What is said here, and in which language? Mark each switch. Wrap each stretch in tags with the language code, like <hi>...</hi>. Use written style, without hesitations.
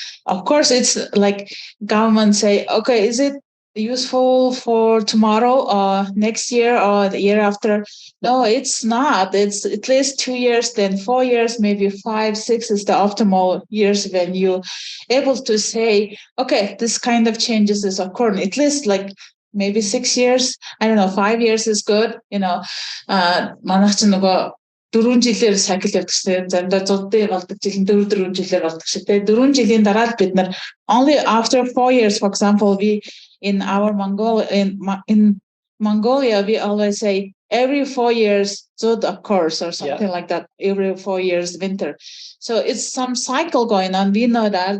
<en>Of course, it's like government say, okay, is it useful for tomorrow or next year or the year after? No, it's not. It's at least 2 years, then 4 years, maybe 5, 6 is the optimal years when you're able to say, okay, this kind of changes is occurring. At least like maybe 6 years. I don't know, 5 years is good. You know,</en> <mn>манайх ч нөгөө 4 жилээр cycle явагдчихсан. Заримдаа 100-д болдог жил 4 жилээр болдог шүү дээ. 4 жилийн дараа л бид нар</mn> <en>only after 4 years, for example, we in Mongolia we always say every 4 years zud occurs or something like that. Every 4 years winter. So it's some cycle going on. We know that.</en>